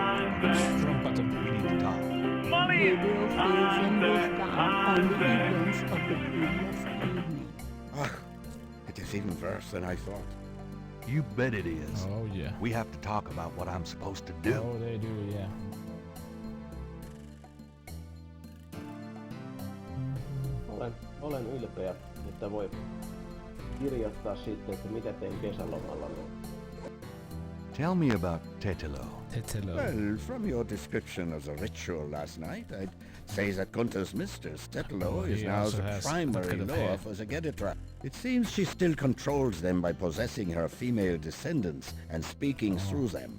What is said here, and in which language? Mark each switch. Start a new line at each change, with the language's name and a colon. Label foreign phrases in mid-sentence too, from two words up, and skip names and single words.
English: Wrong button. We need to talk. Gabriel fills in Wolfgang on the events of the previous evening. Ah, it is even worse than I thought. You bet it is. Oh, yeah. We have to talk about what I'm supposed to do. Oh, they do, yeah.
Finnish: Olen ylpeä, että voi kirjoittaa sitten, että mitä tein kesälomalla.
English: Tell me about Tetelo. Tetelo. Well, from your description of the ritual last night, I'd say that Gunther's mistress, Tetelo, is he now also the has that primary kind of lure hair. for the Geditra. It seems she still controls them by possessing her female descendants and speaking through them.